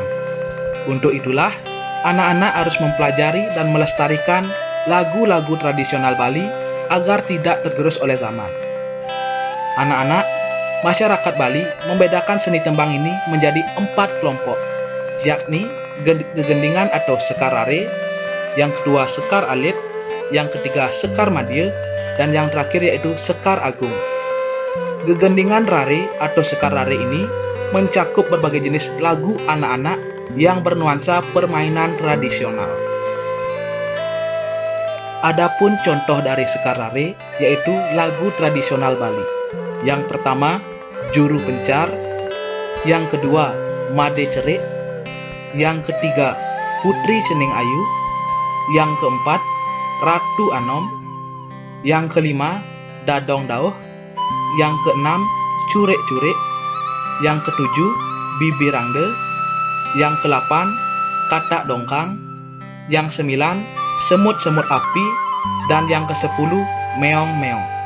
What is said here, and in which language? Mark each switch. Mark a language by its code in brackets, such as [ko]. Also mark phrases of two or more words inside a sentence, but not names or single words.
[id] Untuk itulah, anak-anak harus mempelajari dan melestarikan lagu-lagu tradisional Bali agar tidak tergerus oleh zaman. Anak-anak, masyarakat Bali membedakan seni tembang ini menjadi 4 kelompok, yakni gegendingan atau sekar rare, yang kedua sekar alit, yang ketiga sekar madya, dan yang terakhir yaitu sekar agung. Gegendingan rare atau sekar rare ini mencakup berbagai jenis lagu anak-anak yang bernuansa permainan tradisional. Adapun contoh dari sekar rare yaitu lagu tradisional Bali. Yang pertama, Juru Pencar, yang kedua, Made Cerik, yang ketiga, Putri Cening Ayu, yang keempat, Ratu Anom, yang kelima, Dadong Dauh, yang keenam, Curek-Curek, yang ketujuh, Bibi Rangde, yang ke-8, Katak Dongkang, yang 9, Semut-semut api, dan yang ke-10, Meong-meong.